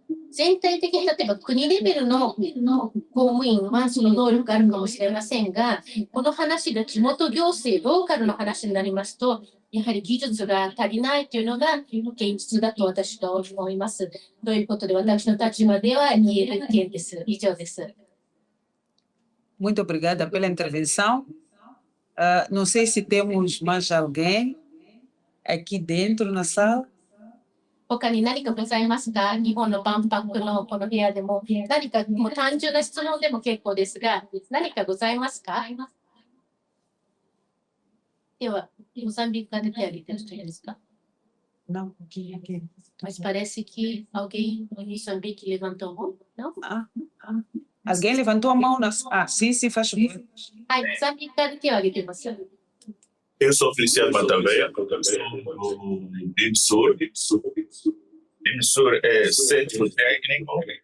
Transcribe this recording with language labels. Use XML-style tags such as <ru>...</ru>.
<ja>全体的に例えば国レベルの公務員はその能力があるかもしれませんが、この話が地元行政、ローカルの話になりますと、やはり技術が足りないというのが現実だと私は思います。ということで、私の立場では言える意見です。以上です。</ja> <pt>Muito obrigada pela intervenção. Não sei se temos mais alguém aqui dentro na sala.</pt> <ja>他に何かございますか？日本の万博のこの部屋でも、何かもう単純な質問でも結構ですが、何かございますか？では、モザンビークから出てあげてる人いますか？</ja> <pt>Não, aqui. Mas parece que alguém em Moçambique levantou a mão, não? Alguém levantou a mão na sala. Sim, faz favor.</pt> <ja>はい、モザンビークから手を挙げてます。</ja> <pt>Eu sou Feliciano Mataveia, sou do DIMSUR. DIMSUR é Centro Técnico</pt>